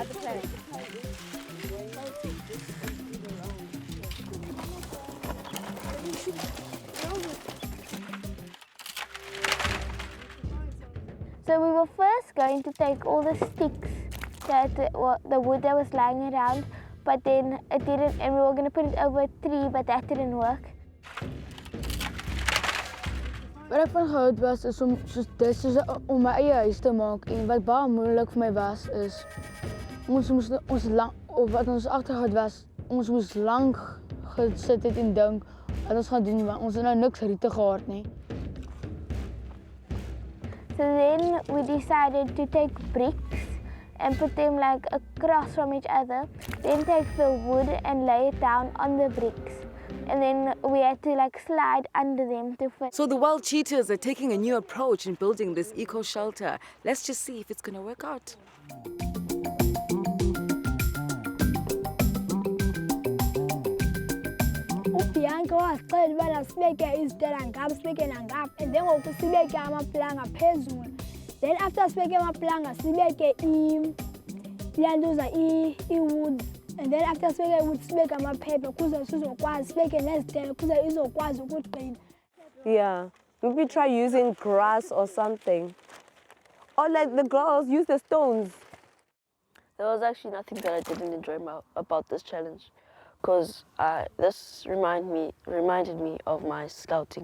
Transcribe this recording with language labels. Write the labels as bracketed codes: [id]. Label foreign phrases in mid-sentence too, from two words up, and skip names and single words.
[en] So we were first going to take all the sticks, the wood that was lying around, but then it didn't, and we were going to put it over a tree, but that didn't work. [af] Wat ek van gehou was is om my eie huis te maak, en wat baie moeilik vir my was is ons moes agtergehou was, ons moes lank gesit het en dink wat ons gaan doen, want ons het nou niks riete gehad nie. [en] So then we decided to take bricks and put them across from each other, then take the wood and lay it down on the bricks. and then we had to like slide under them to fit. So the wild cheetahs are taking a new approach in building this eco shelter. Let's just see if it's going to work out. [xh] Bianca wasicela ubana sibeke izitela ngapha sibeke nangapha [en] and then [xh] ngoku sibeke amaplanga phezulu. [en] Then after [xh] sibeke amaplanga sibeke iyantuza i-wood. [en] And then after [xh] sibeke wood sibeke amaphepha kuze sizokwazi sibeke nezitela kuze izokwazi ukuqina. [en] Yeah, maybe try using grass or something. Or like the girls use the stones. There was actually nothing that I didn't enjoy about this challenge, because this reminded me of my scouting.